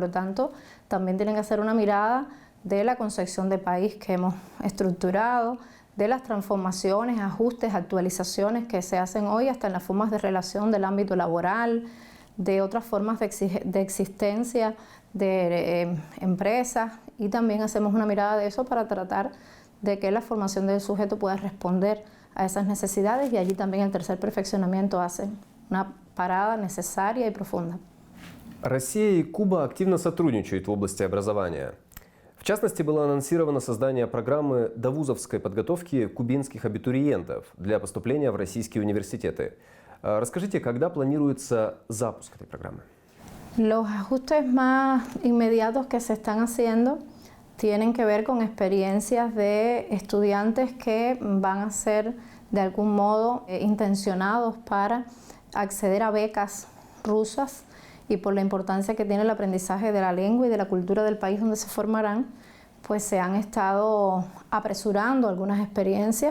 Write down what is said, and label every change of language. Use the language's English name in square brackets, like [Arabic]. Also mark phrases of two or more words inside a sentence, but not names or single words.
[Spanish] lo tanto también tienen que hacer una mirada de la concepción de país que hemos estructurado, de las transformaciones, ajustes, actualizaciones que se hacen hoy hasta en las formas de relación del ámbito laboral, de otras formas de existencia de empresas, y también hacemos una mirada de eso para tratar de que la formación del sujeto pueda responder a esas necesidades, y allí también el tercer perfeccionamiento hace una parada necesaria y profunda. [Russian] Россия и Куба активно сотрудничают в области образования. В частности, было анонсировано создание программы довузовской подготовки кубинских абитуриентов для поступления в российские университеты. Расскажите, когда планируется запуск этой программы? [Spanish] Los ajustes más inmediatos que se están haciendo tienen que ver con experiencias de estudiantes que van a ser de algún modo intencionados para acceder a becas rusas, y por la importancia que tiene el aprendizaje de la lengua y de la cultura del país donde se formarán, pues se han estado apresurando algunas experiencias.